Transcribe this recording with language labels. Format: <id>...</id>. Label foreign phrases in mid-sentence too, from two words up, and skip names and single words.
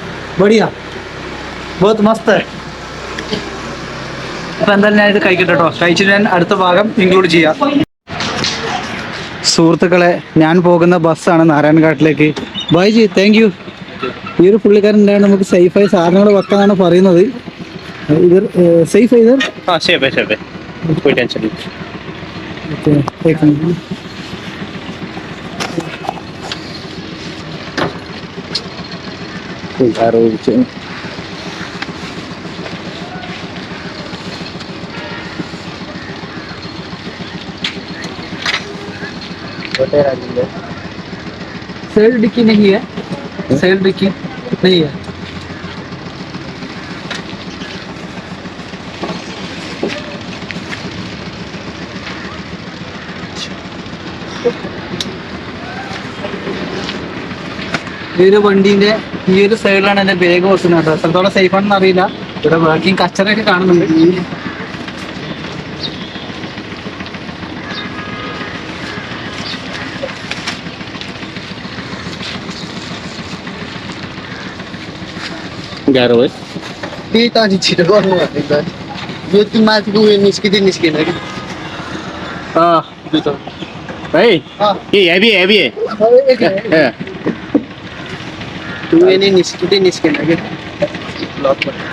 <hi>बढ़िया बहुत मस्त.</hi> <ml>അപ്പൊ എന്തായാലും ഞാൻ ഇത് കഴിക്കട്ടെ കേട്ടോ. കഴിച്ചിട്ട് ഞാൻ അടുത്ത ഭാഗം ഇൻക്ലൂഡ് ചെയ്യാം. സുഹൃത്തുക്കളെ, ഞാൻ പോകുന്ന ബസ്സാണ് നാരായണഘാട്ടിലേക്ക്.</ml> <en>ബൈജി, thank you.</en> <ml>ഈ ഒരു പുള്ളിക്കാരൻ ഉണ്ടായത് നമുക്ക് സേഫായി സാധനങ്ങൾ വെക്കാന്നാണ് പറയുന്നത്.</ml> <hi>इधर सेफ है इधर? हाँ सेफ है कोई टेंशन नहीं. ओके, एक मिनट. कोई आ रहा है. साइड डिक्की नहीं है, साइड डिक्की नहीं है.</hi> <ml>ഈ ഒരു വണ്ടീന്റെ ഈ ഒരു സൈഡിലാണ് എന്റെ ബാഗ് വെക്കുന്നത് കേട്ടോ. എത്രത്തോളം സേഫ് ആണെന്ന് അറിയില്ല. ഇവിടെ വർക്കിംഗ് കച്ചറൊക്കെ കാണുന്നുണ്ട്.</ml> <ne>गाह्रो है. त्यही त अनि छिटो गर्नु भनेको त. यो त्यो माथिको उयो निस्किँदैन कि.</ne> <hi>भाई ये हैवी है.</hi> <ne>त्यो उयो नै निस्किँदैन कि. ब्लक</ne>